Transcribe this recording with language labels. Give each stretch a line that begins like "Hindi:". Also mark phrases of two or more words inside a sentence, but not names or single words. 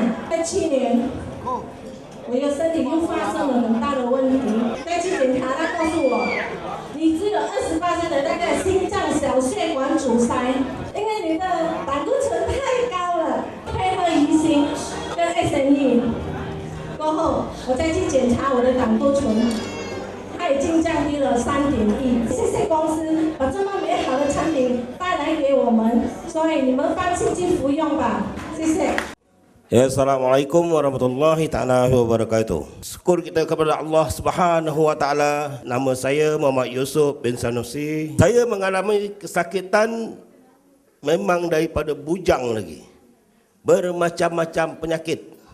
Chinese: 在去年，我的身体又发生了很大的问题，再去检查，他告诉我，你只有28%的那个心脏小血管阻塞，因为你的胆固醇太高了，配合鱼腥跟 SNE 过后，我再去检查我的胆固醇，它已经降低了3.1。谢谢公司把这么美好的产品带来给我们，所以你们放心去服用吧，谢谢。
Malay: Ya,
Arabic: السلام عليكم ورحمة الله تعالى وبركاته.
Malay: Syukur kita kepada Allah
Arabic: سبحانه وتعالى.
Malay: Nama saya Muhammad Yusuf bin Sanusi. Saya mengalami kesakitan memang daripada bujang lagi, bermacam-macam penyakit.